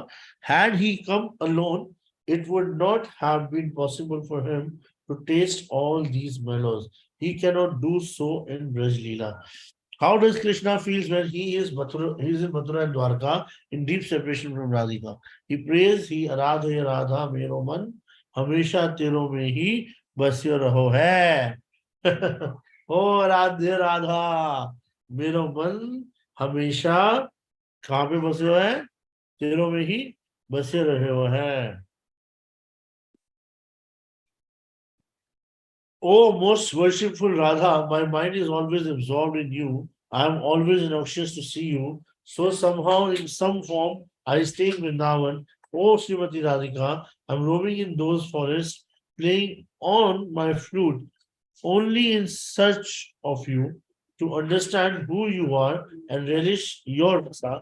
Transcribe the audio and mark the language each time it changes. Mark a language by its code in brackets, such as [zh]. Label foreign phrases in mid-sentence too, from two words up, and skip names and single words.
[en] Had he come alone, it would not have been possible for him to taste all these mellows. He cannot do so in Braj Leela. How does Krishna feels when he is in Mathura and Dwarka in deep separation from Radhika? He prays, [hi] हे राधा या राधा मेरो मन, हमेशा तेरो में ही बस्यो रहो है. Oh Radhe Radha, मेरो मन हमेशा कहाँ पे बसे हुए हैं तेरों में ही बसे रहे हुए हैं [en] Oh, most worshipful Radha, my mind is always absorbed in you. I am always anxious to see you. So somehow, in some form, I stay in Vrindavan. Oh, Srimati Radhika, I'm roaming in those forests, playing on my flute, only in search of you, to understand who you are and relish your rasa.